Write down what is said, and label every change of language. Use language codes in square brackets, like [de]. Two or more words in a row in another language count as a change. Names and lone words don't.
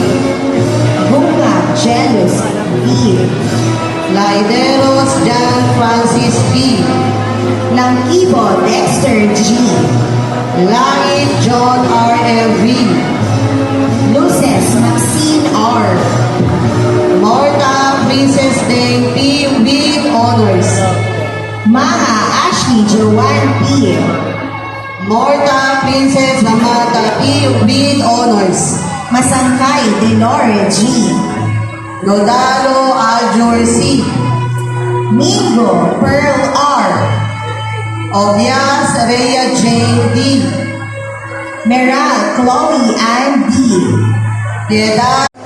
[en] Bunga Jealous B. Laideros John Francis B. Langkibo Dexter G. Langit John R. L. V. Luces Maxine R. Morta Princess Deng P. with honors. Maha Ashley Joanne P. Morta Princess Amata P. with honors. Masangkay Delore G. Lodalo Aljur C. Mingo Pearl R. Obias Rhea Jane D. Meral Chloe Ann D.